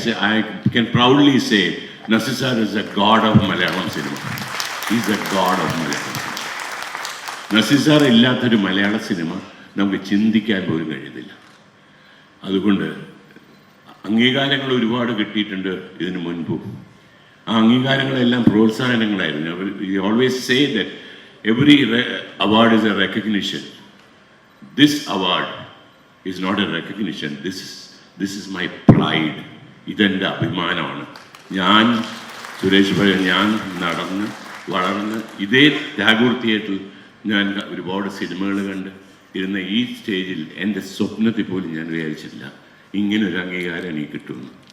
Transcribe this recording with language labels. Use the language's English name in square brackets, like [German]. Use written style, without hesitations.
[English] I can proudly say Nasir sir is a god of Malayalam cinema. He is a god of Malayalam cinema. [Malayalam] Naseer sir ഇല്ലാത്തൊരു മലയാള cinema നമുക്ക് ചിന്തിക്കാൻ പോലും കഴിയുന്നില്ല. അതുകൊണ്ട് അംഗീകാരങ്ങൾ ഒരുപാട് കിട്ടിയിട്ടുണ്ട് ഇതിനു മുൻപും. ആ അംഗീകാരങ്ങളെല്ലാം പ്രോത്സാഹനങ്ങളായിരുന്നു. [English] We always say that every award is a recognition. This award is not a recognition. This is my pride. [Malayalam] ഇതെൻ്റെ അഭിമാനമാണ്. ഞാൻ സുരേഷ് ഭായ്, ഞാൻ നടന്ന് വളർന്ന് ഇതേ ടാഗോർ തിയേറ്ററിൽ ഞാൻ ഒരുപാട് സിനിമകൾ കണ്ട് ഇരുന്ന ഈ സ്റ്റേജിൽ എൻ്റെ സ്വപ്നത്തിൽ പോലും ഞാൻ വിചാരിച്ചില്ല ഇങ്ങനൊരു അംഗീകാരം എനിക്ക് കിട്ടുമെന്ന്.